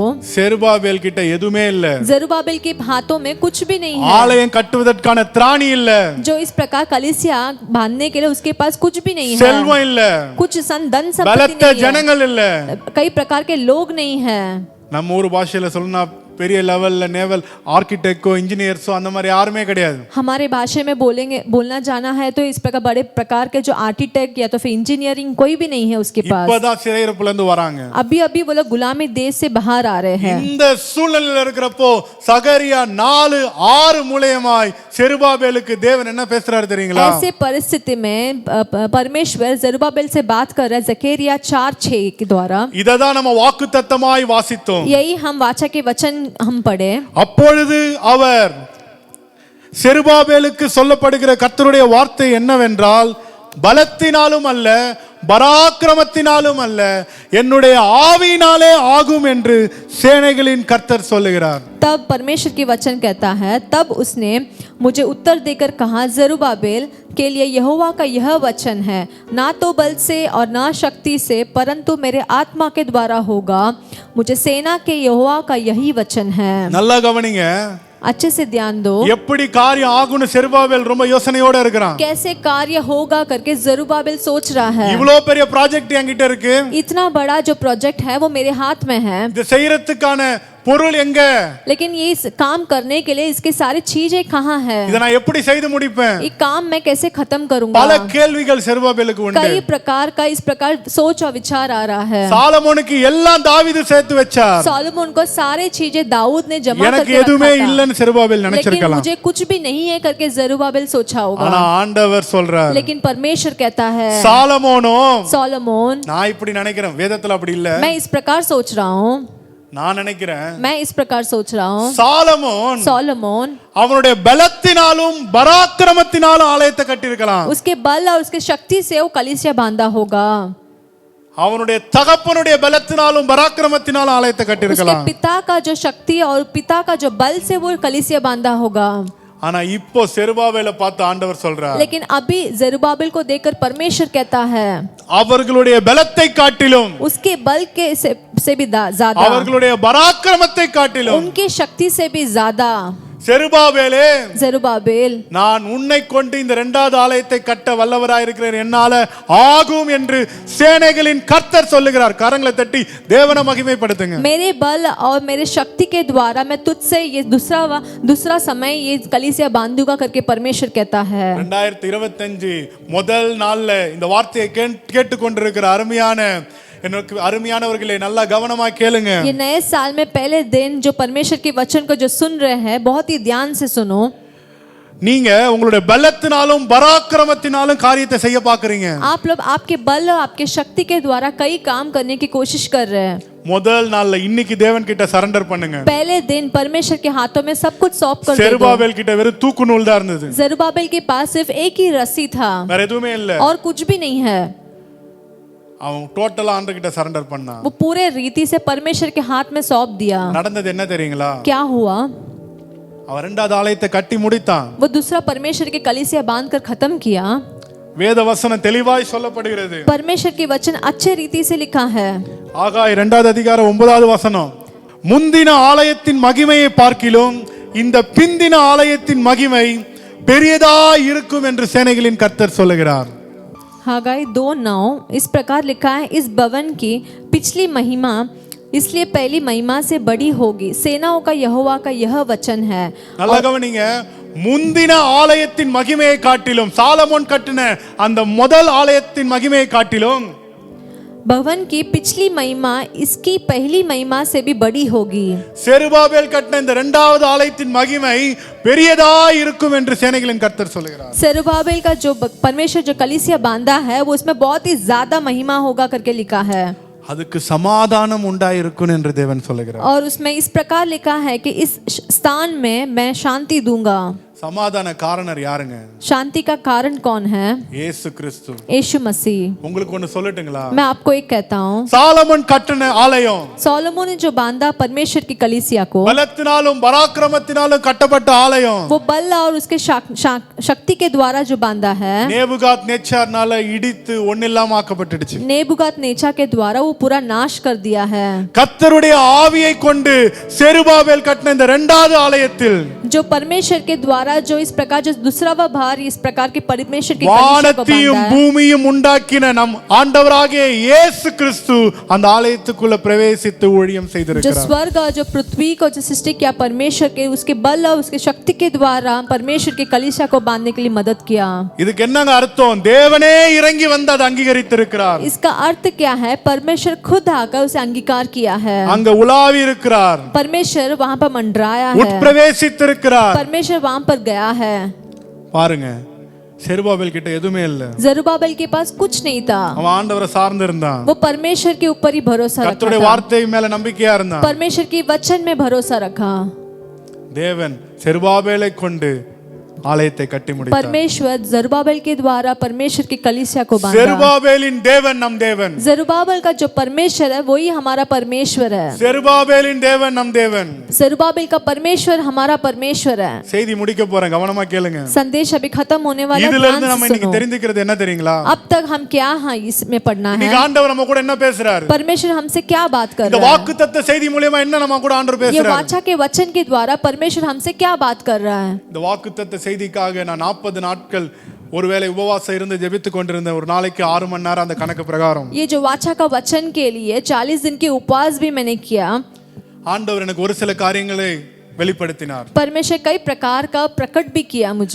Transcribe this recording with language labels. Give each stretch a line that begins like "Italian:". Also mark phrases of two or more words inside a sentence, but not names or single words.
Tamil: செருபாபேல் கிட்ட எதுவுமே இல்ல.
Hindi: जरुब्बाबेल के हाथों में कुछ भी नहीं है.
Tamil: ஆலயம் கட்டுவதற்கான திராணி இல்ல.
Hindi: जो इस प्रकार कलीसिया बांधने के लिए उसके पास कुछ भी नहीं है.
Tamil: செல்வம் இல்ல.
Hindi: कुछ धन संपत्ति
Tamil: பலத்த
Hindi: नहीं है.
Tamil: ஜனங்கள் இல்ல.
Hindi: कई प्रकार के लोग नहीं है.
Tamil: நம்ம ஊர் பாஷையில சொல்லணும்னா பெரிய லெவல்ல
English: naval architect
Tamil: இன்ஜினியர்ஸோ அந்த மாதிரி யாருமே கிடையாது.
Hindi: हमारे भाषा में बोलना जाना है तो इस प्रकार बड़े प्रकार के जो आर्किटेक्ट या तो फिर इंजीनियरिंग कोई भी नहीं है उसके पास.
Tamil: இப்போதான் சிறையிருப்புல இருந்து வராங்க.
Hindi: अभी वो लोग गुलामी देश से बाहर आ रहे हैं.
Tamil: இந்த சூழ்நிலையில இருக்கிறப்போ சகரியா 4-6 மூலமாய் செருபாபேலுக்கு தேவன் என்ன பேசுறாரு தெரியுங்களா?
Hindi: ऐसे परिस्थिति में परमेश्वर जरुब्बाबेल से बात कर रहा है जकरिया 4:6 के द्वारा.
Tamil: இததான் நம்ம வாக்குத்தத்தமாய் வாசித்தோம்.
Hindi: यही हम वाचा के वचन हम पढ़े.
Tamil: அப்பொழுது அவர் செருபாபேலுக்கு சொல்லப்படுகிற கர்த்தருடைய வார்த்தை என்னவென்றால், பலத்தினாலும் அல்ல பராக்கிரமத்தினாலும் அல்ல என்னுடைய ஆவியினாலே ஆகும் என்று சேனைகளின் கர்த்தர் சொல்லுகிறார்.
Hindi: तब परमेश्वर की वचन कहता है, तब उसने मुझे उत्तर देकर कहा, जरुब्बाबेल के लिए यहोवा का यह वचन है, ना तो बल से और ना शक्ति से परंतु मेरे आत्मा के द्वारा होगा. मुझे सेना के यहोवा का यही वचन है.
Tamil: நல்லா கவனிங்க.
Hindi: अच्छे से ध्यान दो.
Tamil: எப்படி காரியம் ஆகும்னு செருபாபேல் ரொம்ப யோசனையோட இருக்கிறான்.
Hindi: कैसे कार्य होगा करके जरुब्बाबेल सोच रहा है.
Tamil: இவ்ளோ பெரிய ப்ராஜெக்ட் என்கிட்ட இருக்கு.
Hindi: इतना बड़ा जो प्रोजेक्ट है वो मेरे हाथ में है.
Tamil: இது செய்யறதுக்கான பொருள் எங்க?
Hindi: लेकिन ये इस काम करने के लिए इसके सारी चीजें कहाँ है?
Tamil: இத நான் எப்படி செய்து முடிப்பேன்?
Hindi: ये काम मैं कैसे खत्म करूंगा?
Tamil: பல கேள்விகள் செருபாபேலுக்கு உண்டு.
Hindi: कई प्रकार का इस प्रकार सोच और विचार आ रहा है.
Tamil: சாலமோனுக்கு எல்லாம் தாவீது சேர்த்து வச்சார்.
Hindi: सोलोमन को सारे चीजें दाऊद ने जमा
Tamil: எனக்கு
Hindi: करके
Tamil: எதுவுமே
Hindi: रखा था.
Tamil: இல்லன்னு செருபாபேல்
Hindi: लेकिन
Tamil: நினைச்சிருக்கலாம்.
Hindi: मुझे कुछ भी नहीं है करके जरुब्बाबेल सोचा होगा.
Tamil: ஆனா ஆண்டவர் சொல்றார்,
Hindi: लेकिन परमेश्वर कहता है,
Tamil: சாலமோனோ
Hindi: सोलोमन,
Tamil: நான் இப்படி நினைக்கிறேன், வேதத்துல அப்படி இல்ல.
Hindi: मैं इस प्रकार सोच रहा हूँ.
Tamil: நான் நினைக்கிறேன்,
Hindi: मैं इस प्रकार सोच रहा हूँ.
Tamil: सोलोमन அவனுடைய பலத்தினாலும் பராக்கிரமத்தினாலும் ஆலயத்தை கட்டியிருக்கலாம்.
Hindi: उसके बल और उसके शक्ति से वो कलीसिया बांधा होगा.
Tamil: அவனுடைய தகப்பனுடைய பலத்தினாலும் பராக்கிரமத்தினாலும் ஆலயத்தை கட்டியிருக்கலாம்.
Hindi: उसके पिता का जो शक्ति और पिता का जो बल से वो कलीसिया बांधा होगा.
Tamil: ஆனா இப்போ செருபாபேலை பார்த்து ஆண்டவர் சொல்றார்,
Hindi: लेकिन अभी जरुब्बाबेल को देखकर परमेश्वर कहता है,
Tamil: அவர்களுடைய பலத்தை காட்டிலும்
Hindi: उसके बल के से भी ज्यादा,
Tamil: அவர்களுடைய பராக்கிரமத்தை காட்டிலும்,
Hindi: उनकी शक्ति से भी ज्यादा,
Tamil: செருபாபேலே
Hindi: जरुब्बाबेल,
Tamil: நான் உன்னை கொண்டு இந்த இரண்டாவது ஆலயத்தை கட்ட வல்லவராய் இருக்கிறேன், என்னால ஆகும் என்று சேனைகளின் கர்த்தர் சொல்லுகிறார். கரங்களை தட்டி தேவனை மகிமைப்படுத்துங்க.
Hindi: मेरे बल और मेरे शक्ति के द्वारा मैं तुझसे ये दूसरा समय ये कलीसिया बांधूंगा करके परमेश्वर कहता है.
Tamil: 2025 முதல் நாள்ல இந்த வார்த்தையை கேட்டுக்கொண்டிருக்கிற அருமையானவர்களே நல்லா கவனமா கேளுங்க.
Hindi: ये नए साल में पहले दिन जो परमेश्वर के वचन को जो सुन रहे हैं बहुत ही ध्यान से सुनो.
Tamil: நீங்க உங்களுடைய பலத்தினாலும் பராக்கிரமத்தினாலும் காரியத்தை செய்ய பாக்குறீங்க.
Hindi: आप लोग आपके बल और आपके शक्ति के द्वारा कई काम करने की कोशिश कर रहे हैं.
Tamil: முதல் நாள்ல இன்னைக்கு தேவன் கிட்ட சரண்டர் பண்ணுங்க.
Hindi: पहले दिन परमेश्वर के हाथों में सब कुछ सौंप कर दो.
Tamil: செருபாபேல் கிட்ட வெறும் தூக்கு நூல் தான் இருந்தது.
Hindi: जरुब्बाबेल के पास सिर्फ एक ही रस्सी था,
Tamil: வேற எதுவுமே இல்ல.
Hindi: और कुछ भी नहीं है.
Tamil: அவன் டோட்டலா ஆண்டவர் கிட்ட சரண்டர் பண்ணான்.
Hindi: वो पूरे रीति से परमेश्वर के हाथ में सौंप दिया.
Tamil: நடந்தது என்ன தெரியுங்களா?
Hindi: क्या हुआ?
Tamil: அவன் இரண்டாவது ஆலயத்தை கட்டி முடித்தான்.
Hindi: वो दूसरा परमेश्वर के कलीसिया बांधकर खत्म किया.
Tamil: வேத வசனம் தெளிவாய் சொல்லப்படுகிறது.
Hindi: परमेश्वर के वचन अच्छे रीति से लिखा है.
Tamil: ஆகாய் 2வது அதிகாரம் 9வது வசனம், முந்தின ஆலயத்தின் மகிமையை பார்க்கிலும் இந்த பிந்தின ஆலயத்தின் மகிமை பெரியதாய் இருக்கும் என்று சேனைகளின் கர்த்தர் சொல்லுகிறார்.
Hindi: हागाई 2:9 इस प्रकार लिखा है, इस भवन की पिछली महिमा इसलिए पहली महिमा से बड़ी होगी. सेनाओं का यहोवा का यह वचन है.
Tamil: நல்லா கவனிங்க, முந்தின ஆலயத்தின் மகிமையை காட்டிலும், சாலமோன் கட்டின அந்த முதல் ஆலயத்தின் மகிமையை காட்டிலும்
Hindi: भवन की पिछली महिमा इसकी पहली महिमा से भी बड़ी होगी.
Tamil: செருபாபேல் கட்டின இந்த இரண்டாவது ஆலயத்தின் மகிமை பெரியதாய் இருக்கும் என்று சேனைகளின் கர்த்தர் சொல்கிறார்.
Hindi: जरुब्बाबेल का जो परमेश्वर जो कलीसिया बांधा है वो उसमें बहुत ही ज्यादा महिमा होगा करके लिखा है.
Tamil: அதுக்கு சமாதானம் உண்டாயிருக்கும் என்று தேவன் சொல்கிறார்.
Hindi: और उसमें इस प्रकार लिखा है कि इस स्थान में मैं शांति दूंगा.
Tamil: சமாதான காரணர் யாருங்க?
Hindi: शांति का कारण कौन है?
Tamil: இயேசு கிறிஸ்து.
Hindi: यीशु मसीह।
Tamil: உங்களுக்கு ஒன்னு சொல்லட்டுங்களா?
Hindi: मैं आपको एक कहता हूँ,
Tamil: சாலமன் கட்டின ஆலயம்,
Hindi: सोलोमन ने जो बांधा परमेश्वर की कलीसिया को,
Tamil: பலத்தினாலும் பராக்கிரமத்தினாலும் கட்டப்பட்ட ஆலயம்,
Hindi: वो बल और उसके शक्ति के द्वारा जो बांधा है,
Tamil: நேபுகாத் நேச்சார்னால இடித்து ஒண்ணில்லாம ஆக்கப்பட்டுடுச்சு.
Hindi: नेबुगात नेचा के द्वारा वो पूरा नाश कर दिया है।
Tamil: கர்த்தருடைய ஆவியை கொண்டு செருபாபேல் கட்டின இந்த இரண்டாவது ஆலயத்தில்
Hindi: जो परमेश्वर के द्वारा जो इस प्रकार जो दूसरा व भार इस प्रकार के परमेश्वर की कलीसिया को
Tamil: வானத்தையும்
Hindi: बांधा है,
Tamil: பூமியும் உண்டாக்கின நம் ஆண்டவராகிய இயேசு கிறிஸ்து அந்த ஆலயத்துக்குள்ள பிரவேசித்து ஊழியம்
Hindi: जो
Tamil: செய்திருக்கிறார்.
Hindi: स्वर्ग और जो पृथ्वी को जो सृष्टि किया परमेश्वर के, उसके बल और उसके शक्ति के द्वारा परमेश्वर के कलीसिया को बांधने के लिए मदद किया।
Tamil: இதுக்கு என்னங்க அர்த்தம்? தேவனே இறங்கி வந்து அதை அங்கீகரித்திருக்கிறார்.
Hindi: इसका अर्थ क्या है? परमेश्वर खुद आकर उसे अंगीकार किया है।
Tamil: அங்க உலாவி இருக்கிறார்,
Hindi: परमेश्वर वहां पर मंडराया है,
Tamil: உட்பிரவேசித்திருக்கிறார்.
Hindi: परमेश्वर वहां पर गया है।
Tamil: பாருங்க, செருபாபேல் கிட்ட எதுவுமே இல்ல.
Hindi: जरुब्बाबेल के पास कुछ नहीं था,
Tamil: அவன் ஆண்டவரை சார்ந்து இருந்தான்.
Hindi: वो परमेश्वर के ऊपर ही भरोसा रखा
Tamil: கர்த்தருடைய
Hindi: था,
Tamil: வார்த்தை மேல நம்பிக்கையா இருந்தான்.
Hindi: परमेश्वर की वचन में भरोसा रखा।
Tamil: தேவன் செருபாபேலை கொண்டு ஆலயத்தை கட்டி முடித்தார்.
Hindi: परमेश्वर जरुब्बाबेल के द्वारा परमेश्वर की कलीसिया को बांधा।
Tamil: செருபாபேலின் தேவன் நம் தேவன்.
Hindi: जरुब्बाबेल का जो परमेश्वर है वही हमारा परमेश्वर है।
Tamil: செருபாபேலின் தேவன் நம் தேவன்.
Hindi: जरुब्बाबेल का परमेश्वर हमारा परमेश्वर है।
Tamil: செய்தி முடிக்க போறேன், கவனமா கேளுங்க.
Hindi: संदेश अभी खत्म होने वाला है,
Tamil: இதுல
Hindi: ध्यान
Tamil: இருந்து நம்ம
Hindi: से
Tamil: இன்னைக்கு
Hindi: सुनो।
Tamil: தெரிந்துக்கிறது என்ன தெரியுங்களா?
Hindi: अब तक हम क्या हैं इसमें पढ़ना है?
Tamil: இன்னைக்கு ஆண்டவர் நம்ம கூட என்ன பேசுறாரு?
Hindi: परमेश्वर हमसे क्या बात कर
Tamil: இந்த
Hindi: रहा है?
Tamil: வாக்குத்தத்த செய்தி மூலமா என்ன நம்ம கூட ஆண்டவர்
Hindi: ये
Tamil: பேசுறாரு?
Hindi: वाचा के वचन के द्वारा परमेश्वर हमसे क्या बात कर रहा है?
Tamil: இந்த வாக்குத்தத்த செய்திக்காக நான் 40 நாட்கள் ஒருவேளை உபவாசம் இருந்து ஜெபித்து கொண்டிருந்த, ஒரு நாளைக்கு 6 மணி நேரம் அந்த கணக்கு பிரகாரம்.
Hindi: ये जो वाचा का वचन के लिए 40 दिन के उपवास भी मैंने किया।
Tamil: ஆண்டவர் எனக்கு ஒரு சில காரியங்களை வெளிப்படுத்தினார்.
Hindi: परमेश्वर कई प्रकार का प्रकट भी किया मुझे।